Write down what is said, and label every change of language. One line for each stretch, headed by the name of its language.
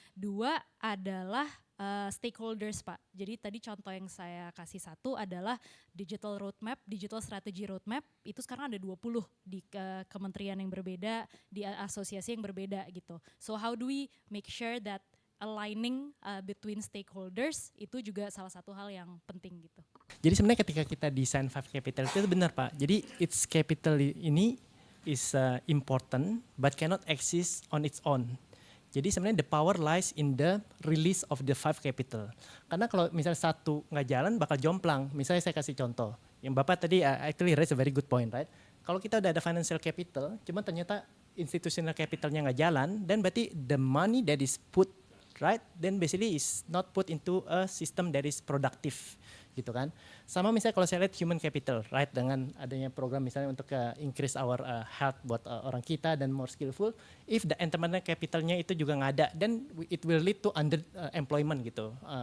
Indonesian: 2 adalah stakeholders Pak. Jadi tadi contoh yang saya kasih satu adalah digital strategy roadmap, itu sekarang ada 20 di kementerian yang berbeda, di asosiasi yang berbeda gitu.
English: So how do we make sure that aligning between stakeholders
Indonesian: itu juga salah satu hal yang penting gitu. Jadi sebenarnya ketika kita desain 5 capital itu benar Pak.
English: Jadi its capital ini is important but cannot exist on its own.
Indonesian: Jadi sebenarnya
English: the power lies in the release of the 5 capital.
Indonesian: Karena kalau misalnya satu nggak jalan bakal jomplang. Misalnya saya kasih contoh. Yang Bapak tadi
English: actually raise a very good point, right?
Indonesian: Kalau kita udah ada financial capital, cuma ternyata
English: institutional capitalnya
Indonesian: nggak jalan,
English: then
Indonesian: berarti
English: the money that is put, right, then basically is not put into a system that is productive,
Indonesian: gitu kan. Sama misalnya kalau saya lihat human capital, right, dengan adanya program misalnya untuk
English: increase our health
Indonesian: buat orang kita dan
English: more skillful,
Indonesian: if the entrepreneur capitalnya itu juga nggak ada,
English: then it will lead to under employment
Indonesian: gitu.